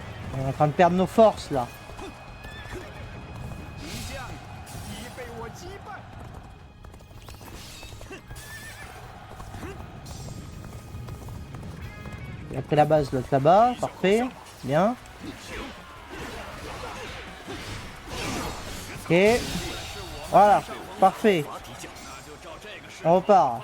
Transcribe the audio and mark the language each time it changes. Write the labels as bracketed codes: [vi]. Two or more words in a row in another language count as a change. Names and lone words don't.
[fr] On est en train de perdre nos forces là. [zh] 敌将已被我击败。 [fr] Il a pris la base l'autre là-bas, parfait, bien. Ok. Voilà, parfait. On repart.